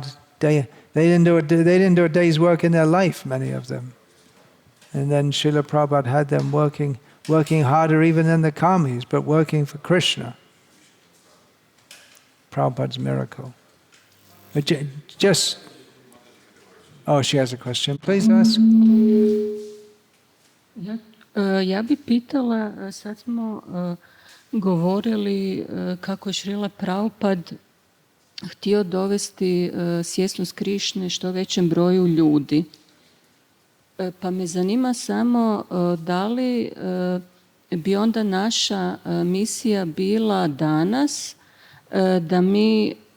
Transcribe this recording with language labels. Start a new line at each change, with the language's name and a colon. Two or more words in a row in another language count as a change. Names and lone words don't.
English: They didn't do a day's work in their life, many of them. And then Srila Prabhupada had them working harder even than the karmis, but working for Krishna. Prabhupada's miracle. But just... Oh, she has a question. Please ask.
Croatian: Ja bi pitala, sad smo govorili kako je Srila Prabhupada htio dovesti svjesnost Krišne što većem broju ljudi. Pa me zanima samo da li bi onda naša misija bila danas da mi